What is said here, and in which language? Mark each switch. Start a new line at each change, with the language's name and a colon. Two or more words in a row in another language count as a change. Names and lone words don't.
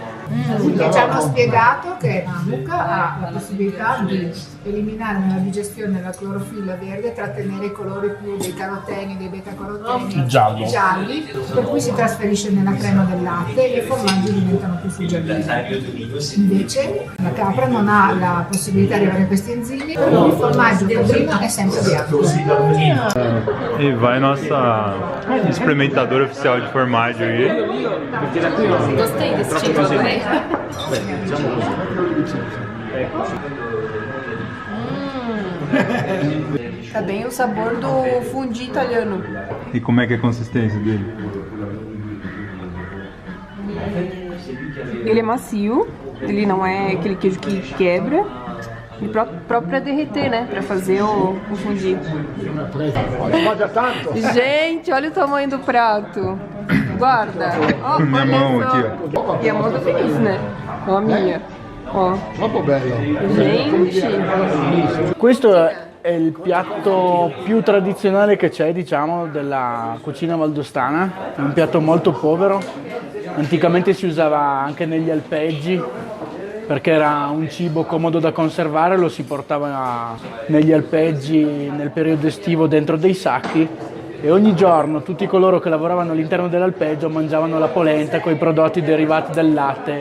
Italian: Ci hanno spiegato che la mucca ha la possibilità di eliminare nella digestione la clorofilla verde e trattenere i colori più dei caroteni, dei beta-caroteni gialli, per cui si trasferisce nella crema del latte e i formaggi diventano più suggellosi. Invece la capra non ha la possibilità di avere questi enzimi, per cui il formaggio caprino è sempre bianco.
Portuguese: E vai nossa experimentadora oficial de formaggio aí. Gostei desse tipo também. Tá bem o sabor do fundi italiano. E como é que é a consistência dele? Ele é macio, ele não é aquele queijo que quebra. E próprio para derreter, né? Para fazer o fundi. Gente, olha o tamanho do prato.
Italian: Guarda. Ó,
Portuguese: Minha mão aqui, ó. E a mão do Feliz, né? Ó, a minha. Ó.
Italian: troppo bello.
Portuguese: Gente.
Italian: Questo è il piatto più tradizionale che c'è, diciamo, della cucina valdostana. È un piatto molto povero. Anticamente si usava anche negli alpeggi, perché era un cibo comodo da conservare, lo si portava negli alpeggi nel periodo estivo dentro dei sacchi e ogni giorno tutti coloro che lavoravano all'interno dell'alpeggio mangiavano la polenta con i prodotti derivati dal latte.